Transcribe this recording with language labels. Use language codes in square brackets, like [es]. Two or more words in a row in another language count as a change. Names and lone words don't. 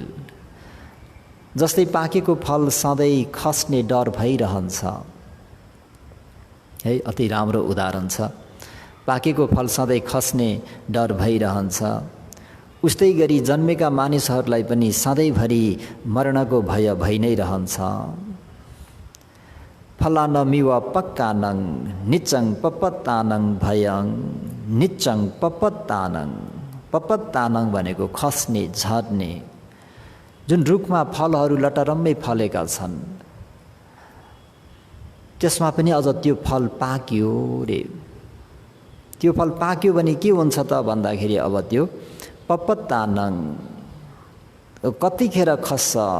[ne] जस्तै पाकेको फल सधैँ खस्ने डर भइरहन्छ है, अति राम्रो उदाहरण छ। पाकेको फल सधैँ खस्ने डर भइरहन्छ, उस्तै गरी जन्मेका मानिसहरूलाई पनि सधैँभरि मरणको भय भइ नै रहन्छ। [sa] फलानमिव पक्कानङ निचङ पपत्तानङ भयङ, निचङ पपत्तानङ। [ne] पपत्तानङ भनेको खस्ने झर्ने। जुन रुखमा फलहरू लटरम्मै फलेका छन् त्यसमा पनि अझ त्यो फल पाक्यो रे, त्यो फल पाक्यो भने के हुन्छ त भन्दाखेरि अब त्यो पपत्तानङ कतिखेर खस्छ?